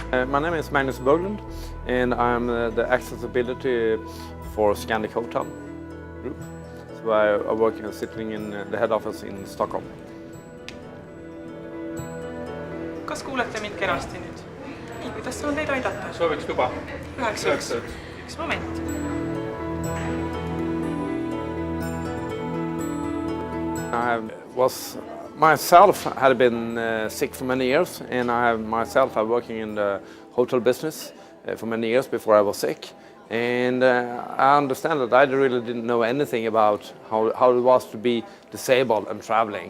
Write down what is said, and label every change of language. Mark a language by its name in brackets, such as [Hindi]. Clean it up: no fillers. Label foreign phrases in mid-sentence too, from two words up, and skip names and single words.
[English] My name is Magnus Berglund, and I'm the accessibility for Scandic Hotel Group. So I work sitting in the head office in Stockholm. [Estonian] kas kuulete mind kenasti nüüd? Nii, kuidas saan teid aidata? Sooviks luba. Üks moment. [English] Myself had been sick for many years, and I'm working in the hotel business for many years before I was sick. And I understand that I really didn't know anything about how it was to be disabled and traveling.